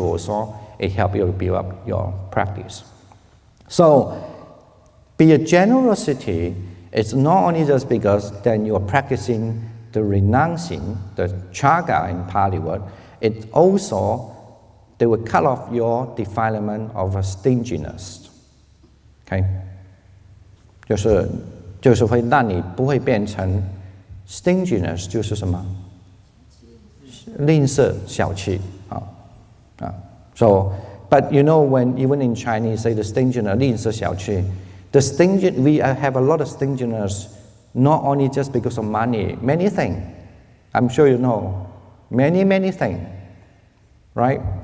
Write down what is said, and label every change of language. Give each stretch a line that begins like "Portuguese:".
English: Also, it helps you to build up your practice. So, be a generosity. It's not only just because then you are practicing the renouncing, the chaga in Pali word. It also, they will cut off your defilement of a stinginess. Okay?
Chinese: 就是会让你不会变成 stinginess 就是什么？吝啬小气啊。
English: So, but when even in Chinese say the stinginess
Chinese: 吝啬小气,
English: the stingy we have a lot of stinginess, not only just because of money, many things. I'm sure you know, many things, right?